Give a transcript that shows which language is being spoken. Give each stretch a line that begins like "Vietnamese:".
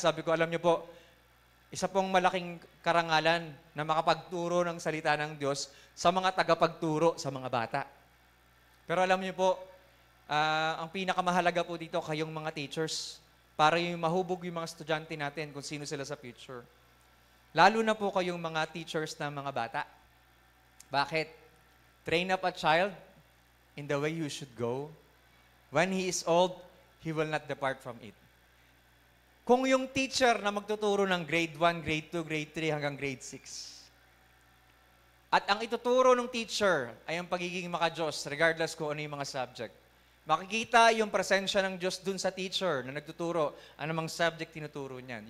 Filipino: Sabi ko, alam niyo po, isa pong malaking karangalan na makapagturo ng salita ng Diyos sa mga tagapagturo sa mga bata. Pero alam niyo po, ang pinakamahalaga po dito kayong mga teachers para yung mahubog yung mga estudyante natin kung sino sila sa future. Lalo na po kayong mga teachers ng mga bata. Bakit?
English: Train up a child in the way you should go. When he is old, he will not depart from it.
Filipino: Kung yung teacher na magtuturo ng grade 1, grade 2, grade 3 hanggang grade 6, at ang ituturo ng teacher ay ang pagiging maka-Diyos regardless kung ano yung mga subject, makikita yung presensya ng Diyos dun sa teacher na nagtuturo, anumang subject tinuturo niyan.